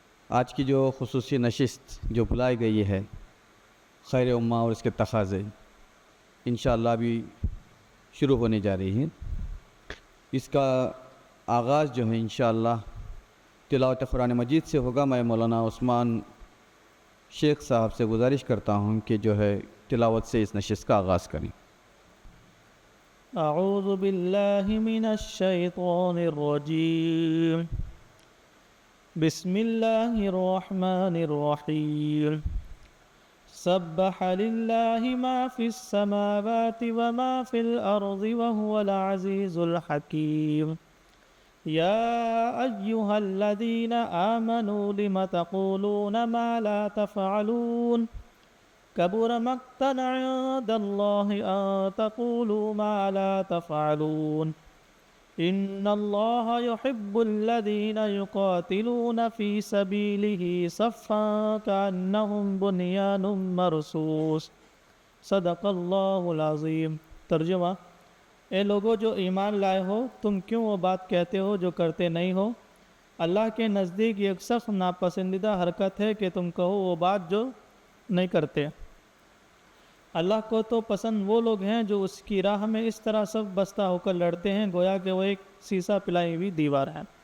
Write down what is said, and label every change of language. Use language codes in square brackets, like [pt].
[ur] آج کی جو خصوصی نشست جو بلائی گئی ہے خیر امہ اور اس کے تقاضے انشاءاللہ ابھی شروع ہونے جا رہی ہیں. اس کا آغاز جو ہے انشاءاللہ تلاوت قرآن مجید سے ہوگا. میں مولانا عثمان شیخ صاحب سے گزارش کرتا ہوں کہ جو ہے تلاوت سے اس نشست کا آغاز کریں. [ar] أعوذ بالله من الشيطان الرجيم. بسم الله الرحمن الرحيم. سبح لله ما في السماوات وما في الأرض وهو العزيز الحكيم. يا أيها الذين آمنوا لم تقولون ما لا تفعلون كبر مقتا عند الله أن تقولوا ما لا تفعلون إن الله يحب الذين يقاتلون في سبيله صفا كأنهم بنيان مرصوص صدق الله العظيم. [ur] ترجمہ: اے لوگو جو ایمان لائے ہو، تم کیوں وہ بات کہتے ہو جو کرتے نہیں ہو؟ اللہ کے نزدیک یہ ایک سخت ناپسندیدہ حرکت ہے کہ تم کہو وہ بات جو نہیں کرتے. اللہ کو تو پسند وہ لوگ ہیں جو اس کی راہ میں اس طرح سب بستہ ہو کر لڑتے ہیں گویا کہ وہ ایک سیسا پلائی ہوئی دیوار ہے.